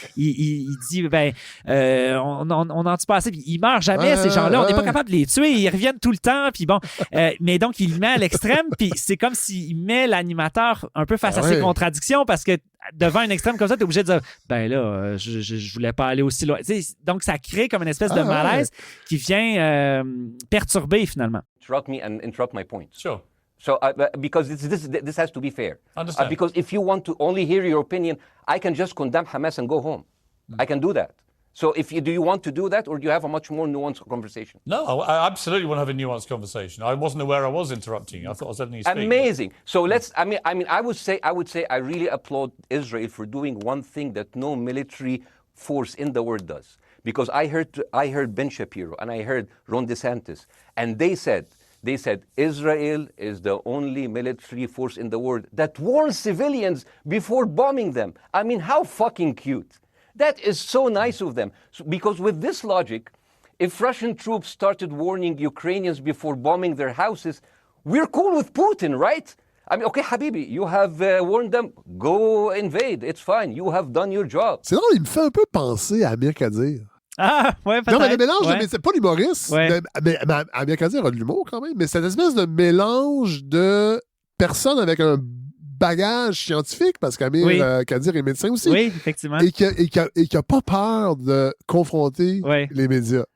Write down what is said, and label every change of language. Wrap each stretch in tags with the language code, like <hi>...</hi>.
<fr>Il dit on n'en tue pas assez, puis ils meurent jamais ces gens-là, on n'est pas capable de les tuer, ils reviennent tout le temps, puis mais donc il le met à l'extrême, puis c'est comme s'il met l'animateur un peu face à ses contradictions parce que devant un extrême comme ça, t'es obligé de dire je voulais pas aller aussi loin. Donc ça crée comme une espèce de malaise qui vient perturber finalement.</fr> <en>Interrupt me and interrupt my point. Sure. So, because this has to be fair. Understand. Because if you want to only hear your opinion, I can just condemn Hamas and go home. I can do that. So, do you want to do that, or do you have a much more nuanced conversation? No, I absolutely want to have a nuanced conversation. I wasn't aware I was interrupting you. I thought I was letting you speak. Amazing. So I would say I really applaud Israel for doing one thing that no military force in the world does. Because I heard Ben Shapiro and I heard Ron DeSantis, and they said Israel is the only military force in the world that warns civilians before bombing them. I mean, how fucking cute. That is so nice of them. Because with this logic, if Russian troops started warning Ukrainians before bombing their houses, we're cool with Putin, right? I mean, okay, Habibi, you have warned them, go invade, it's fine, you have done your job.</en> <fr>C'est drôle, il me fait un peu penser à Amir Kadir. Ah, ouais, peut-être. Non, mais le mélange, c'est pas l'humoriste. Mais Amir Kadir a de l'humour quand même, mais c'est une espèce de mélange de personnes avec un bagage scientifique, parce qu'Amir Kadir est médecin aussi. Oui, effectivement. Et qui a pas peur de confronter les médias.</fr>